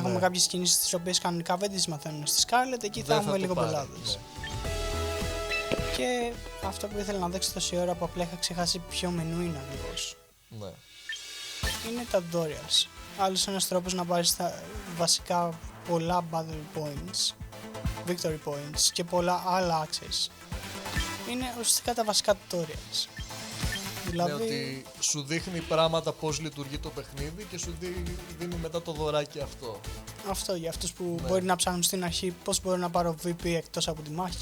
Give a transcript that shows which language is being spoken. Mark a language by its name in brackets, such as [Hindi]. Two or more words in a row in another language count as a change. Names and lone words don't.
[Greek] έχουμε κάποιες κινήσεις τις οποίες κανονικά δεν τις μαθαίνουν στη Scarlet, εκεί θα Δεν έχουμε το λίγο πάρει, πελάτες. ναι. Και αυτό που ήθελα να δείξω τόση ώρα που απλά είχα ξεχάσει ποιο μενού είναι ακριβώς. Ναι. Είναι τα tutorials. Άλλος ένας τρόπος να πάρεις τα βασικά πολλά [English] battle points, victory points [Greek] και πολλά άλλα access. Είναι ουσιαστικά τα βασικά tutorials. Δηλαδή, Ναι, ότι σου δείχνει πράγματα πώς λειτουργεί το παιχνίδι και σου δίνει μετά το δωράκι αυτό. αυτό για αυτούς που Ναι. μπορεί να ψάχνουν στην αρχή πώς μπορώ να πάρω VP εκτός από τη μάχη.